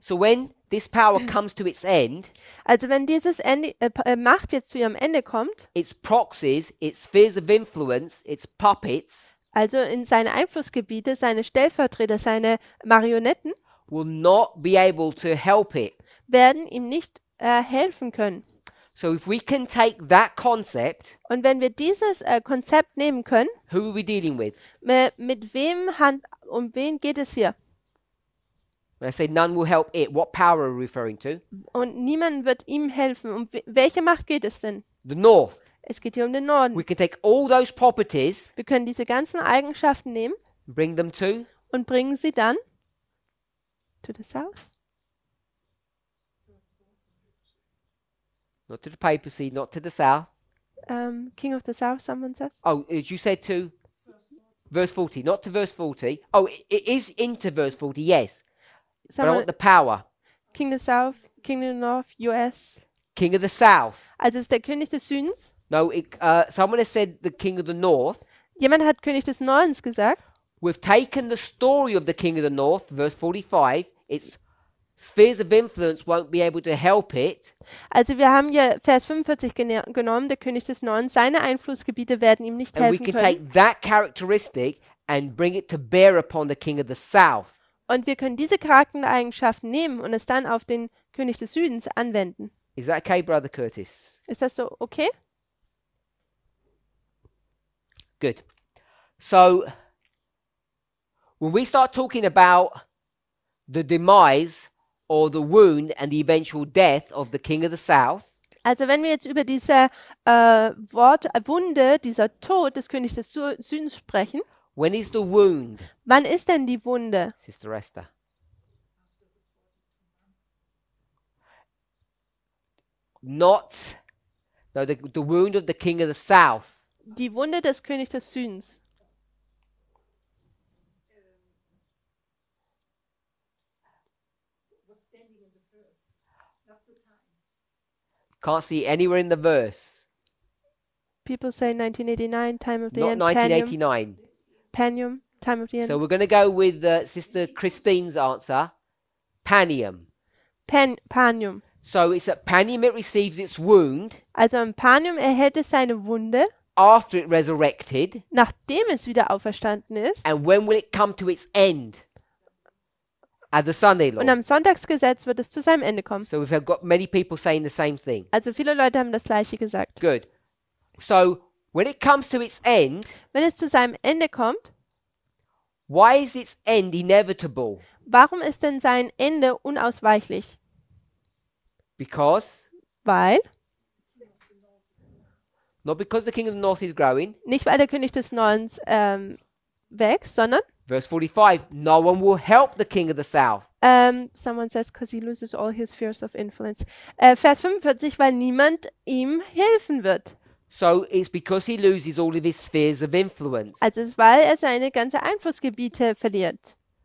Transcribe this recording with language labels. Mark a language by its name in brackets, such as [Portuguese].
[English] So when this power comes to its end, [German] Also wenn dieses Macht jetzt zu ihrem Ende kommt, [English] its proxies, its spheres of influence, its puppets [German] also in seine Einflussgebiete, seine Stellvertreter, seine Marionetten, [English] will not be able to help it. [German] werden ihm nicht helfen können. [English] So if we can take that concept, [German] Und wenn wir dieses Konzept nehmen können, [English] who are we dealing with? [German] mit wem um wen geht es hier? [English] When I say none will help it, what power are we referring to? [German] Und niemand wird ihm helfen. Um welche Macht geht es denn? [English] The north. [German] Es geht hier um den Norden. [English] We can take all those properties [German] Wir können diese ganzen Eigenschaften nehmen [English] and bring them to [German] und bringen sie dann [English] to the south. not to the papacy, not to the south. King of the South, someone says. Oh, as you said to verse 40, not to verse 40. Oh, it is into verse 40, yes. But I Someone, want the power. King of the South, King of the North, US. King of the south. [German] Also es ist der König des Südens. [English] No, someone has said the king of the north. [German] Jemand hat König des Nordens gesagt. [English] We've taken the story of the king of the north, verse 45. Its spheres of influence won't be able to help it. [German] Also wir haben hier Vers 45 genommen, der König des Nordens. Seine Einflussgebiete werden ihm nicht [English] And we [German] helfen [English] can [German] können. [English] take that characteristic and bring it to bear upon the king of the south. [German] Und wir können diese Charaktereigenschaften nehmen und es dann auf den König des Südens anwenden. [English] Is that okay, Brother Curtis? [German] Ist das so okay? [English] Good. So, when we start talking about the demise or the wound and the eventual death of the king of the south, [German] Also wenn wir jetzt über diese Wunde, dieser Tod des Königs des Südens sprechen, [English] when is the wound, [German] wann ist denn die Wunde? [English] Sister Esther? The wound of the king of the south. [German] Die Wunde des Königs des Südens. [English] Can't see it anywhere in the verse. People say 1989, time of the Not end. 1989. Panium, time of the end. So we're going to go with Sister Christine's answer, Panium. Panium. So it's at Panium it receives its wound [German] Also im Panium erhält es seine Wunde, [English] after it resurrected. [German] nachdem es wieder auferstanden ist. [English] And when will it come to its end? At the Sunday [German] Und [English] law. [German] am Sonntagsgesetz wird es zu seinem Ende kommen. [English] So we've got many people saying the same thing. [German] Also viele Leute haben das Gleiche gesagt. [English] Good. So when it comes to its end, [German] Wenn es zu seinem Ende kommt, [English] why is its end inevitable? [German] warum ist denn sein Ende unausweichlich? [English] Because, [German] Weil, [English] not because the king of the north is growing. [German] nicht weil der König des Nordens wächst, sondern [English] Verse 45, no one will help the king of the south. someone says, because he loses all his spheres of influence. [German] Vers 45, weil niemand ihm helfen wird. [English] So it's because he loses all of his spheres of influence. [German] Also es ist, weil er seine ganzen Einflussgebiete verliert.